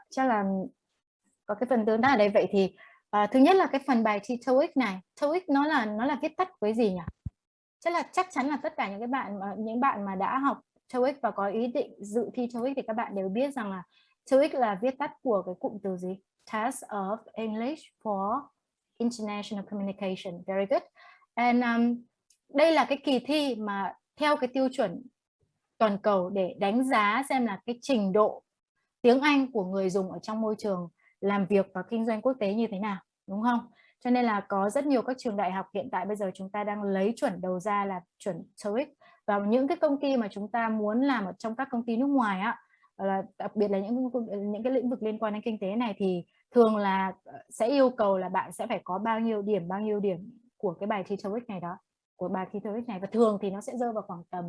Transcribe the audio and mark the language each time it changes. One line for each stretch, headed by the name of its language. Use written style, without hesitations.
Vietnamese: Chắc là có cái phần tương tác ở đây. Vậy thì thứ nhất là cái phần bài thi TOEIC này, TOEIC nó là viết tắt của cái gì nhỉ? Chắc chắn là tất cả những bạn mà đã học TOEIC và có ý định dự thi TOEIC thì các bạn đều biết rằng là TOEIC là viết tắt của cái cụm từ gì?
English: Test of English for International Communication. Very good.
Vietnamese: And đây là cái kỳ thi mà theo cái tiêu chuẩn toàn cầu để đánh giá xem là cái trình độ tiếng Anh của người dùng ở trong môi trường làm việc và kinh doanh quốc tế như thế nào, đúng không? Cho nên là có rất nhiều các trường đại học hiện tại bây giờ chúng ta đang lấy chuẩn đầu ra là chuẩn TOEIC, và những cái công ty mà chúng ta muốn làm ở trong các công ty nước ngoài á, là đặc biệt là những cái lĩnh vực liên quan đến kinh tế này, thì thường là sẽ yêu cầu là bạn sẽ phải có bao nhiêu điểm của cái bài thi TOEIC này đó, của bài thi TOEIC này, và thường thì nó sẽ rơi vào khoảng